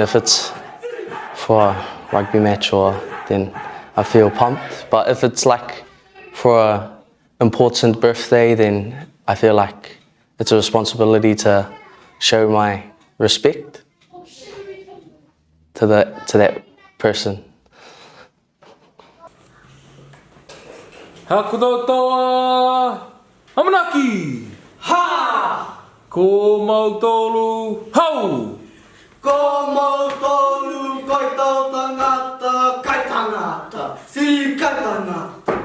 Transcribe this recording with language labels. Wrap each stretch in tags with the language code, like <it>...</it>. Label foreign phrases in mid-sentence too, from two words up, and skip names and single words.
<en>If it's for a rugby match, or then I feel pumped. But if it's like for an important birthday, then I feel like it's a responsibility to show my respect to that person.</en> <to>Haku tau toa, hamanaki! Ha! Ko mau tolu, hau! Ko mau tolu, kai tau tangata, kai tangata, si kai tangata.</to>